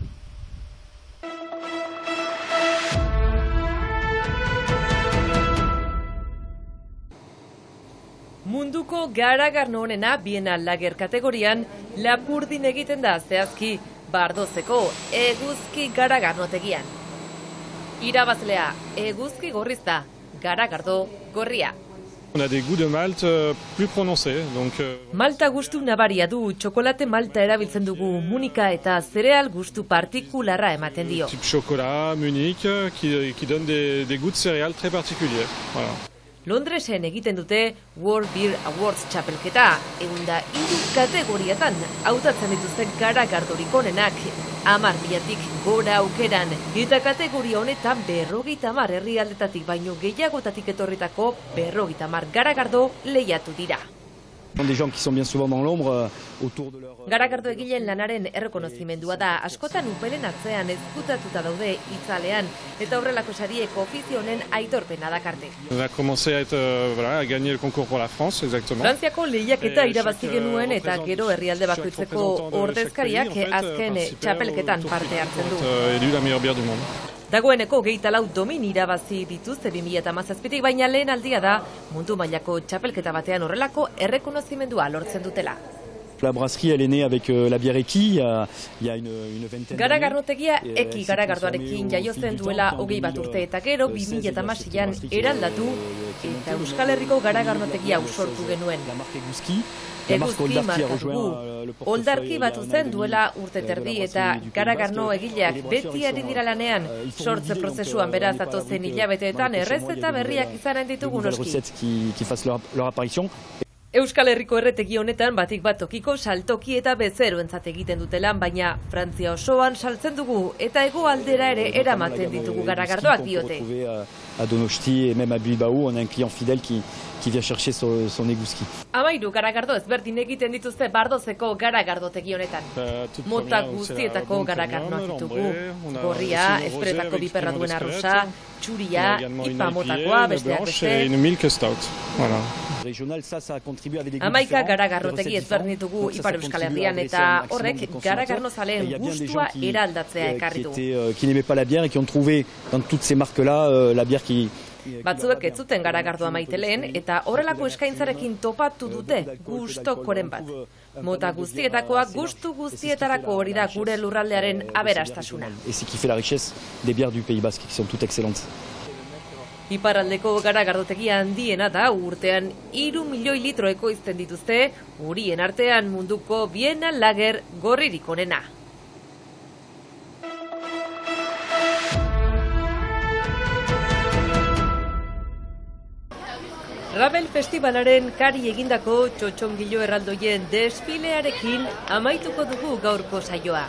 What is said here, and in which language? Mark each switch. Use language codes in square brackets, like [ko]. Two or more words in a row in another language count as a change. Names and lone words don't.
[eu] Munduko garagarno honena [en] Bienal Lager [eu] kategorian Lapurdin egiten da zehazki Bardozeko eguzki garagarnotegian. Irabazlea eguzki gorrizta, garagardo gorria. [fr] On a des goûts de malt plus prononcés, donc [eu] Malta gustu nabaria du, txokolate malta erabiltzen dugu, munika eta zereal gustu partikularra ematen dio. [fr] type chocolat, Munich, qui donne des goûts de céréales très particuliers. Voilà. [eu] Londresen egiten dute [en] World Beer Awards [eu] txapelketa, 103 kategoriatan hautatzen dituzten garagardorik onenak, 10.000-tik gora aukeran, eta kategoria honetan 50 herrialdetatik baino gehiagotatik etorritako 50 garagardo lehiatu dira. [fr] Des gens qui sont bien souvent dans l'ombre autour de leur... [eu] Garagardo egileen lanaren errekonozimendua da, askotan upelen atzean ezkutatuta daude itzalean, eta horrelako sariek ofizio honen aitorpena dakarte. [fr] On a commencé à gagner le concours pour la France, exactement. [eu] Frantziako lehiaketa irabazi genuen eta gero herrialde bakoitzeko ordezkariak azken txapelketan parte hartzen du. [fr] Élu la meilleure bière du monde. [eu] Dagoeneko 24 domin irabazi dituzte 2017tik, baina lehen aldia da mundu mailako txapelketa batean horrelako errekonozimendua lortzen dutela. [fr] La brasserie, elle est née avec la bière Eki, il y a une vingtaine [eu] Garagarnotegia Eki garagardoarekin jaiozen duela 20 urte eta gero 2016an eraldatu eta Euskal Herriko garagarnotegia sortu genuen. Eguzki marka dugu. Oldarki batu zen duela urte terdi eta garagarno egileak beti ari dira lanean, sortze prozesuan beraz datozen hilabeteetan errezeta berriak izanen ditugu noski. Euskal Herriko erretegi honetan batik bat tokiko saltoki eta bezeroentzat egiten dute lan, baina Frantzia osoan saltzen dugu eta hegoaldera ere eramaten ditugu garagardoak diote. [fr] À Donosti et même à Bilbao, on a un client fidèle qui vient chercher son eguzki. [eu] 13 garagardo ezberdin egiten dituzte Bardozeko garagardotegi honetan. Mota guztietako garagardoak ditugu. Gorria, espreetako biperra duen arrosa, txuria, ipa motakoa, besteak beste. [fr] Une [en] milk stout. [fr] Voilà. [eu] 11 garagarrotegi ezberdin ditugu Ipar Euskal Herrian eta horrek garagarnozaleen gustua eraldatzea ekarri du. [fr] Qui n'aimaient pas la bière et qui ont trouvé dans toutes ces marques-là la bière qui... [eu] Batzuek ez zuten garagardoa maiteleen eta horrelako eskaintzarekin topatu dute gustokoren bat. Mota guztietakoak gustu guztietarako hori da gure lurraldearen aberastasuna. [fr] Et c'est qui fait la richesse des bières du Pays Basque, qui sont toutes excellentes. [eu] Iparraldeko garagardotegia handiena da, urtean 3 milioi litro ekoizten dituzte, urien artean munduko [en] Bienal Lager [eu] gorririk onena. Rabel Festivalaren kari egindako txotxongilo erraldoien desfilearekin amaituko dugu gaurko saioa.